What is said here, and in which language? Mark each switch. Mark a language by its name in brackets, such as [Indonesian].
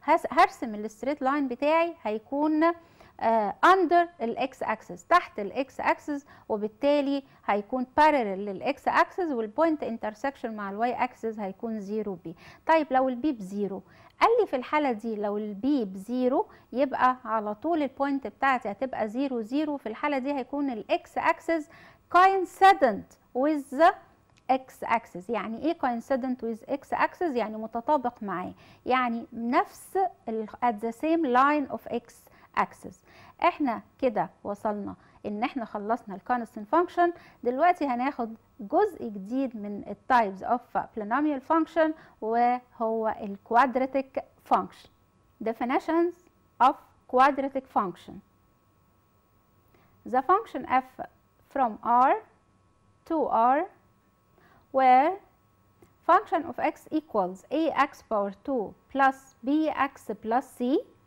[Arabic] هرسم الستريت لاين بتاعي هيكون اندر الاكس اكسس، تحت الاكس اكسس، وبالتالي هيكون بارلل للاكس اكسس، والبوينت انترسكشن مع الواي اكسس هيكون 0 بي. طيب لو البي بزيرو، قال لي في الحاله دي لو البي بزيرو يبقى على طول البوينت بتاعتي هتبقى 0 0، في الحاله دي هيكون الاكس اكسس [English] coincident with the x axis. [Arabic] يعني ايه [English] coincident with x axis؟ [Arabic] يعني متطابق معاه، يعني نفس [English] at the same line of x axis. [Arabic] احنا كده وصلنا ان احنا خلصنا الكونستانت فانكشن. دلوقتي هناخد جزء جديد من التايبس اوف [English] polynomial function [Arabic] وهو الكوادراتيك function. [English] definitions of quadratic function. the function f from r to r where function of x equals ax power 2 plus bx plus c.